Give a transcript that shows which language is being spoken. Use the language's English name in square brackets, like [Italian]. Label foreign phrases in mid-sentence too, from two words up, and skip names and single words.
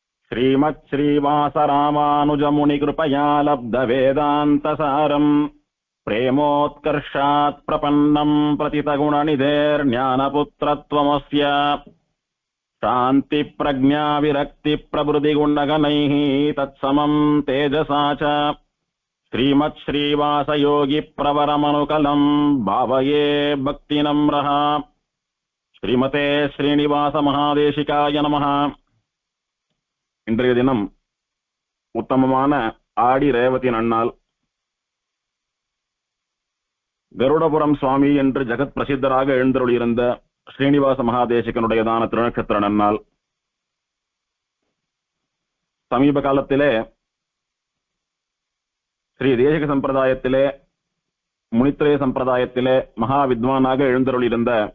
[Sanskrit] श्रीमच्छ्रीवासरामानुजमुनिकृपया लब्धवेदान्तसारम् प्रेमोत्कर्षात् प्रपन्नम् प्रतितगुणनिधेर्ज्ञानपुत्रत्वमस्य शान्तिप्रज्ञाविरक्तिप्रभृतिगुणगणैः तत्समम् तेजसा च श्रीमच्छ्रीवासयोगिप्रवरमनुकलम् भावये भक्तिनम्रः श्रीमते श्रीनिवासमहादेशिकाय नमः। [Tamil] இன்றைய தினம் உத்தமமான ஆடி ரேவதி நன்னாள். கருடபுரம் சுவாமி என்று ஜெகத் பிரசித்தராக எழுந்தருளியிருந்த ஸ்ரீனிவாச மகாதேசிகனுடையதான திருநட்சத்திர நன்னாள். சமீப காலத்திலே ஸ்ரீ தேசிக சம்பிரதாயத்திலே முனித்திரய சம்பிரதாயத்திலே மகா வித்வானாக எழுந்தருளியிருந்த